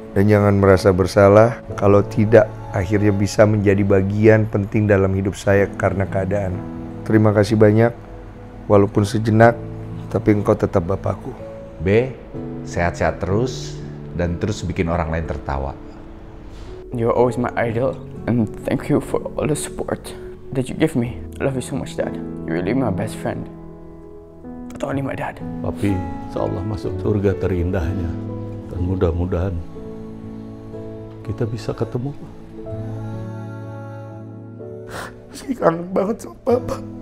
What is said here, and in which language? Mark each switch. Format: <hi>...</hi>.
<id>Dan jangan merasa bersalah kalau tidak akhirnya bisa menjadi bagian penting dalam hidup saya karena keadaan. Terima kasih banyak, walaupun sejenak, tapi engkau tetap bapakku. B, sehat-sehat terus dan terus bikin orang lain tertawa.</id> <en>You're always my idol, and thank you for all the support that you give me. I love you so much, Dad. You're really my best friend. Not only my dad.</en> <id>Papi, insyaallah masuk surga terindahnya, dan mudah-mudahan kita bisa ketemu. Rizky kangen banget sama papa.</id>